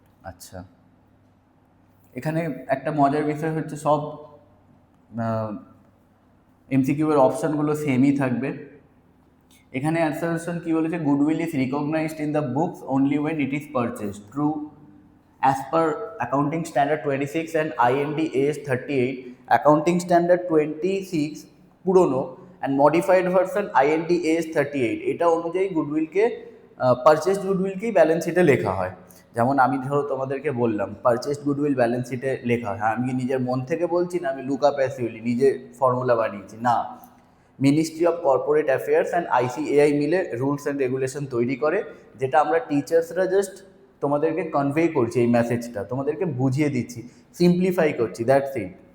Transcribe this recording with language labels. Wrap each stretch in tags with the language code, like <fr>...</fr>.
<bn>আচ্ছা, এখানে একটা মজার বিষয় হচ্ছে সব এমসিকিউ এর অপশানগুলো সেমই থাকবে। এখানে অ্যাসারশন কি বলেছে,</bn> <en>Goodwill is recognized in the books only when it is purchased, true. As per Accounting Standard 26 and IND AS 38, Accounting Standard 26 পুরনো and modified version IND AS 38,</en> <bn>এটা অনুযায়ী গুডউইলকে পারচেসড গুডউইলকেই ব্যালেন্স শিটে লেখা হয়। যেমন আমি ধরো তোমাদেরকে বললাম পারচেসড গুডউইল ব্যালেন্স শিটে লেখা হয়, হ্যাঁ আমি নিজের মন থেকে বলছি না, আমি লুকা প্যাসিওলি নিজে ফর্মুলা বানিয়েছি না। Ministry of corporate affairs and ICAI মিলে রুলস অ্যান্ড রেগুলেশন তৈরি করে, যেটা আমরা টিচার্সরা জাস্ট তোমাদেরকে কনভে করছি, এই মেসেজটা তোমাদেরকে বুঝিয়ে দিচ্ছি, সিম্পলিফাই করছি,</bn> <en>That's it.</en>